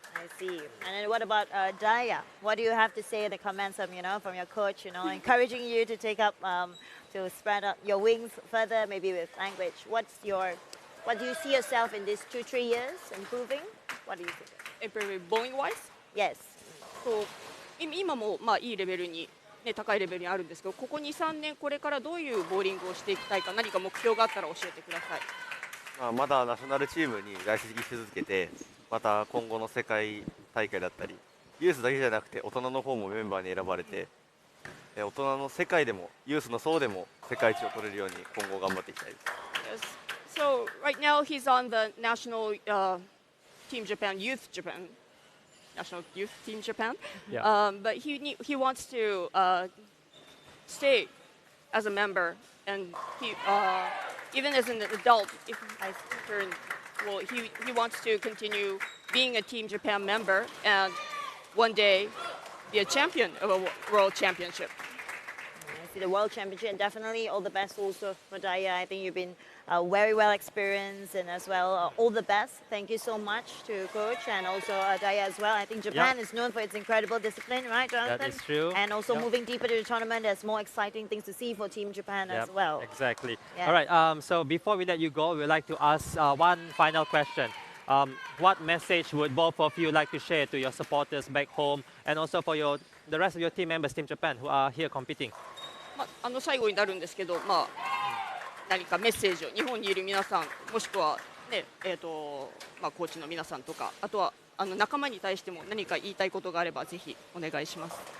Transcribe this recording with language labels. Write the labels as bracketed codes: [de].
[en] I see. And then what about Daya? What do you have to say in the comments of, from your coach, encouraging you to take up, to spread up your wings further, maybe with language? What do you see yourself in these 2-3 years improving? What do you think? Improving bowling-wise? Yes. [ja] 今もいいレベルに、高いレベルにあるんですけど、ここ2、3年これからどういうボーリングをしていきたいか、何か目標があったら教えてください。まだナショナルチームに在籍し続けて、また今後の世界大会だったり、ユースだけじゃなくて大人の方もメンバーに選ばれて、大人の世界でもユースの層でも世界一を取れるように今後頑張っていきたいです。 [en] So right now he's on the national Team Japan, Youth Japan, National Youth Team Japan. But he wants to stay as a member, and he even as an adult, if I turn, well, he wants to continue being a Team Japan member and one day be a champion of a world championship. I see the world championship, and definitely all the best also for Daya. I think you've been very well experienced, and as well, all the best. Thank you so much to Coach and also Daya as well. I think Japan is known for its incredible discipline, right, Jonathan? That is true. And also moving deeper to the tournament, there's more exciting things to see for Team Japan as well. Exactly. All right, so before we let you go, we'd like to ask one final question. What message would both of you like to share to your supporters back home and also for the rest of your team members, Team Japan, who are here competing? [ja] 最後になるんですけど、何かメッセージを日本にいる皆さん、もしくは、コーチの皆さんとか、あとは仲間に対しても何か言いたいことがあればぜひお願いします。